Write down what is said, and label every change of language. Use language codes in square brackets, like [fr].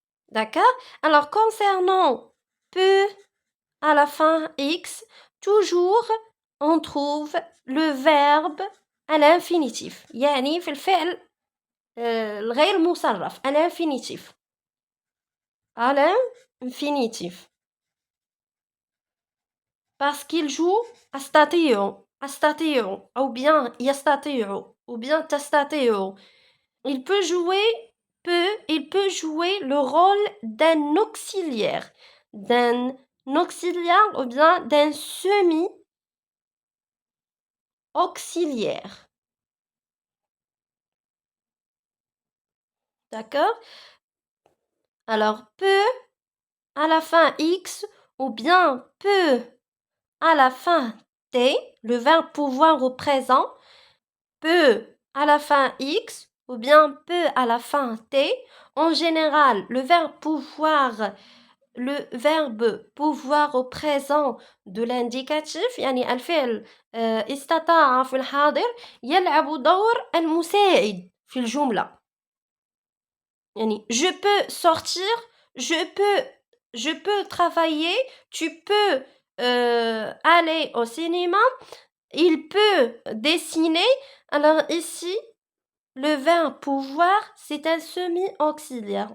[fr] D'accord? Alors, concernant peu à la fin X, toujours on trouve le verbe à l'infinitif. [ar] يعني في الفعل الغير مصرف [fr] à l'infinitif. À l'infinitif. Parce qu'il joue [ar] أستطيع [fr] ou bien [ar] يستطيع [fr] ou bien [ar] تستطيع. [fr] Il peut jouer le rôle d'un auxiliaire ou bien d'un semi-auxiliaire. D'accord? Alors, peut à la fin X ou bien peut à la fin T, le verbe pouvoir au présent, peut à la fin X ou bien peut à la fin T. En général, le verbe pouvoir au présent de l'indicatif [ar] يعني الفعل استطاع في الحاضر يلعب دور المساعد في الجملة. [fr] يعني je peux sortir, je peux travailler, tu peux aller au cinéma, il peut dessiner. Alors ici, le verbe pouvoir, c'est un semi-auxiliaire.